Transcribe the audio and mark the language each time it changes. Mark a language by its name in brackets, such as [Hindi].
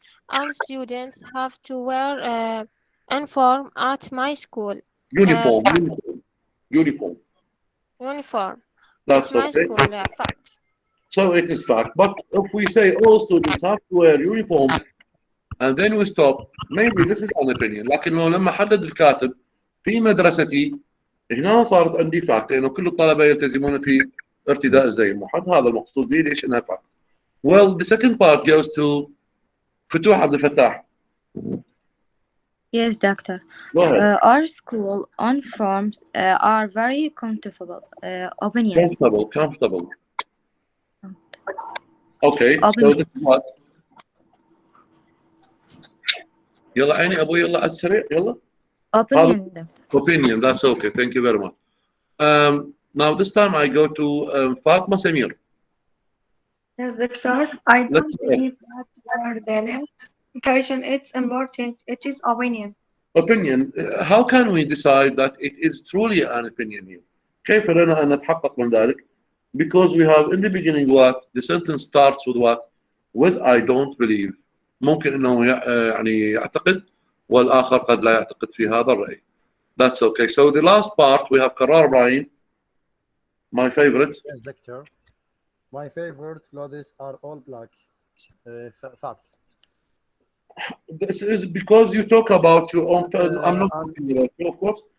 [English] All students have to wear uniform at my school. Uniform. Fact. Uniform. Uniform. That's At my okay. school, fact. So it is fact. But if we say all students have to wear uniforms and then we stop, maybe this is an opinion. [Arabic] لكنه لما حدد الكاتب في مدرستي هنا صارت عندي فاكت لأنه كل الطلبة يلتزمون في ارتداء الزي الموحد. هذا المقصود به ليش انها فاكت. [English] Well, the second part goes to فتوح عبد الفتاح. Yes, doctor. Go ahead. Our school uniforms are very comfortable. Opinion. Comfortable. Okay. So Opinion. this is what? [Arabic] يلا عيني أبوي يلا على السريع يلا. [English] Opinion. Opinion. That's okay. Thank you very much. Now this time I go to Fatma Samir. Yes, doctor. I don't Let's go. believe that word education it's important. It is opinion. Opinion. How can we decide that it is truly an opinion here? [Arabic] كيف لنا أن نتحقق من ذلك? [English] Because we have in the beginning what? The sentence starts with what? With I don't believe. [Arabic] ممكن إنه يعني يعتقد والآخر قد لا يعتقد في هذا الرأي. [English] That's okay. So the last part we have قرار إبراهيم. My favorite. Yes, doctor. My favorite clothes are all black. Fact. This is because you talk about your own. I'm not I'm- talking about you, of course.